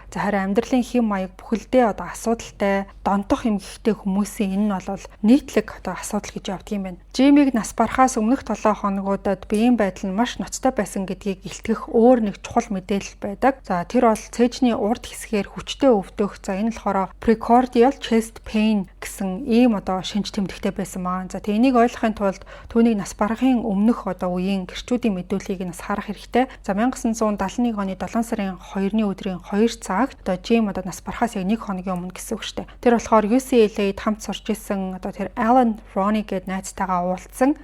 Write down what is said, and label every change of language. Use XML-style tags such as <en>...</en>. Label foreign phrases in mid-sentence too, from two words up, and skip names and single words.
<mn>За харин амьдралын хэм маяг бүхэлдээ одоо асуудалтай, донтох эмгэгтэй хүмүүсийн энэ нь бол нийтлэг одоо асуудал гэж явдаг юм байна. Жимийг нас барахаас өмнөх 7 хоногудад биеийн байдал нь маш ноцтой байсан гэдгийг илтгэх өөр нэг чухал мэдээлэл байдаг. За тэр бол цээжний урд хэсгээр хүчтэй өвдөх. За энэ болохоор</mn> <en>precordial chest pain</en> <mn>гэсэн ийм одоо шинж тэмдэгтэй байсан маа. За тэгээ энийг ойлгохын тулд түүнийг нас барахын өмнөх одоо үеийн гэрчүүдийн мэдүүлгийг нас харах хэрэгтэй. За 1971 оны 7 сарын 2-ны өдрийн 2 цагт одоо Жим одоо нас барахаас яг 1 хоногийн өмнө гэсэн үг шүү дээ. Тэр болохоор UCLA-д хамт сурч исэн одоо тэр Alan Roney гээд найзтайгаа уулзсан.</mn>